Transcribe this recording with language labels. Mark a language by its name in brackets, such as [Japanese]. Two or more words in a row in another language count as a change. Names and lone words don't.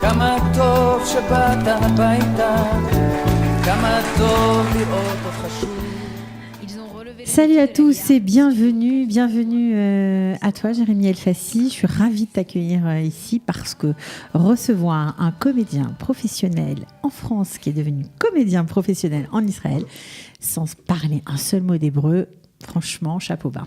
[Hebrew] כמה טוב שבאת הביתה, כמה טוב לראות אותך שוב. [French] Salut à tous et bienvenue à toi Jérémy Elfassi. Je suis ravie de t'accueillir ici parce que recevoir un comédien professionnel en France qui est devenu comédien professionnel en Israël sans parler un seul mot d'hébreu, franchement, chapeau bas.